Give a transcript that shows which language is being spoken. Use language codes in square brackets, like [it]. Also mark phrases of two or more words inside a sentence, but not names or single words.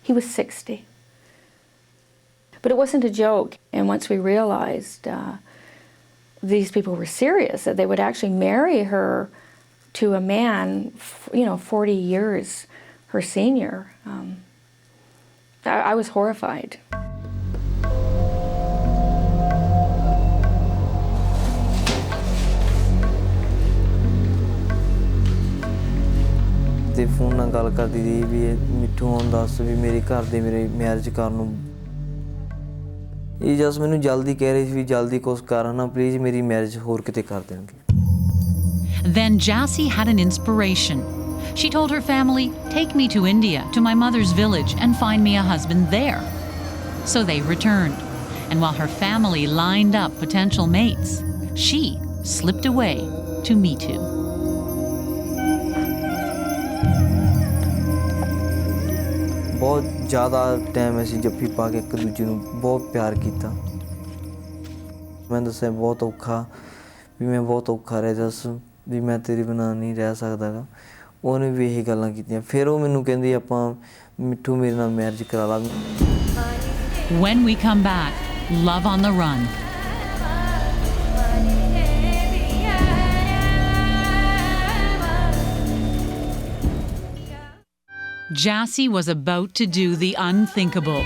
[en] He was 60. But it wasn't a joke. And once we realized these people were serious, that they would actually marry her to a man, 40 years her senior, I was horrified. [pa] ਤੇ ਫੋਨ ਨਾਲ ਗੱਲ ਕਰਦੀ ਸੀ ਵੀ ਮਿੱਠੂ ਹੁਣ ਦੱਸ ਵੀ ਮੇਰੇ ਘਰ ਦੇ ਮੇਰੇ ਮੈਰਿਜ ਕਰਨ ਨੂੰ ਇਹ ਜਸ ਮੈਨੂੰ ਜਲਦੀ ਕਹਿ ਰਹੀ ਸੀ ਵੀ ਜਲਦੀ ਕੁਛ ਕਰ ਨਾ ਪਲੀਜ਼ ਮੇਰੀ ਮੈਰਿਜ ਹੋਰ ਕਿਤੇ ਕਰ ਦੇਣਗੇ। [en] Then Jassi had an inspiration. She told her family, "Take me to India, to my mother's village, and find me a husband there." So they returned. And while her family lined up potential mates, she slipped away to Mithu. [pa] ਬਹੁਤ ਜ਼ਿਆਦਾ ਟਾਈਮ ਅਸੀਂ ਜੱਫੀ ਪਾ ਕੇ ਇੱਕ ਦੂਜੇ ਨੂੰ ਬਹੁਤ ਪਿਆਰ ਕਿਆ। ਮੈਂ ਦੱਸਿਆ ਬਹੁਤ ਔਖਾ ਭੀ ਮੈਂ ਬਹੁਤ ਔਖਾ ਰਿਹਾ ਦੱਸ ਭੀ ਮੈਂ ਤੇਰੇ ਬਿਨਾਂ ਨਹੀਂ ਰਹਿ ਸਕਦਾ ਗਾ। ਉਹਨੇ ਭੀ ਇਹੀ ਗੱਲਾਂ ਕੀਤੀਆਂ। ਫਿਰ ਵੋ ਮੈਨੂੰ ਕਹਿੰਦੀ ਆਪਾਂ ਮਿੱਠੂ ਮੇਰੇ ਨਾਲ ਮੈਰਿਜ ਕਰਾ ਲਾ। [en] When we come back, love on the run. Jassi was about to do the unthinkable.